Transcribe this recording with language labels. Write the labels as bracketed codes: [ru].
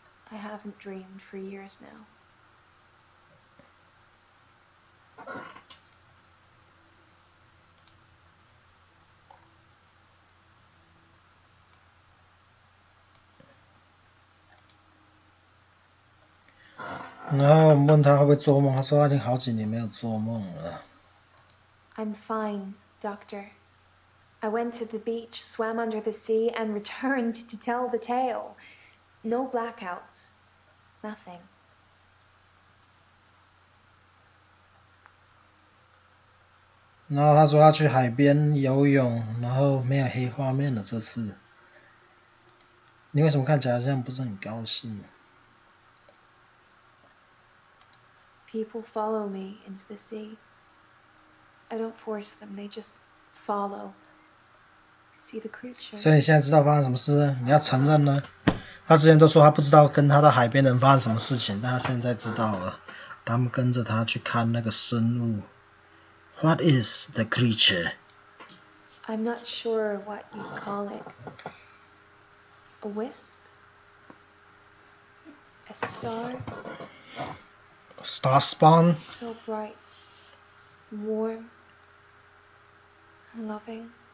[en] I haven't dreamed for years now. [zh] — 然后我们问他会不会做梦，他说他已经好几年没有做梦了。 [en] I'm fine, Doctor. I went to the beach, swam under the sea, and returned to tell the tale. No blackouts. Nothing. [zh] 然后他说他去海边游泳，然后没有黑画面了这次。你为什么看起来好像不是很高兴？ [en] People follow me into the sea. I don't force them, they just follow to see the creature. [zh] 所以你现在知道发生什么事了？你要承认呢？他之前都说他不知道跟他到海边的人发生什么事情，但他现在知道了。他们跟着他去看那个生物。 [en] What is the creature? I'm not sure what you'd call it. A wisp? A star? Star spawn? So bright, warm, and loving.